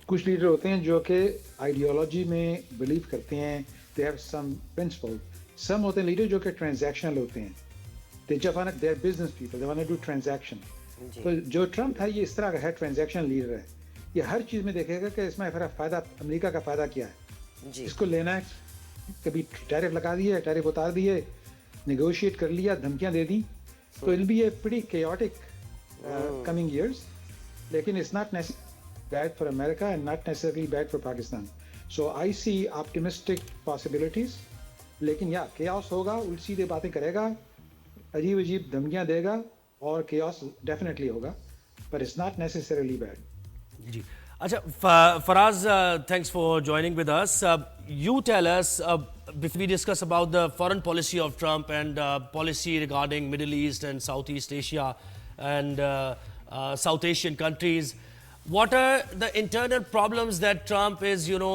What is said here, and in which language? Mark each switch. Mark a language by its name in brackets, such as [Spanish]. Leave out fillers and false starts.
[Urdu] کچھ لیڈر ہوتے ہیں جو کہ آئیڈیالوجی میں بلیو کرتے ہیں، [English] They have some principle. [Urdu] سم ہوتے ہیں لیڈر جو کہ ٹرانزیکشنل ہوتے ہیں، [English] They are business people, they want to do transaction. [Urdu] تو جو ٹرمپ ہے یہ اس طرح کا ہے، ٹرانزیکشن لیڈر ہے۔ یہ ہر چیز میں دیکھے گا کہ اس میں فائدہ امریکہ کا فائدہ کیا ہے، اس کو لینا ہے۔ کبھی ٹیرف لگا دیے، ٹیرف اتار دیے، نیگوشیٹ کر لیا، دھمکیاں دے دی، تو [English] It will be a pretty chaotic coming years. لیکن it's not necessarily bad for America and not necessarily bad for Pakistan. So I see optimistic possibilities. [Urdu] لیکن chaos ہوگا، الٹی سیدھے باتیں کرے گا، عجیب عجیب دھمکیاں دے گا، اور chaos definitely ہوگا، [English] but it's not necessarily bad. [Urdu] جی اچھا [English] Faraz, thanks for joining with us. You tell us, before we discuss about the foreign policy of Trump and policy regarding Middle East and Southeast Asia and South Asian countries, what are the internal problems that Trump is,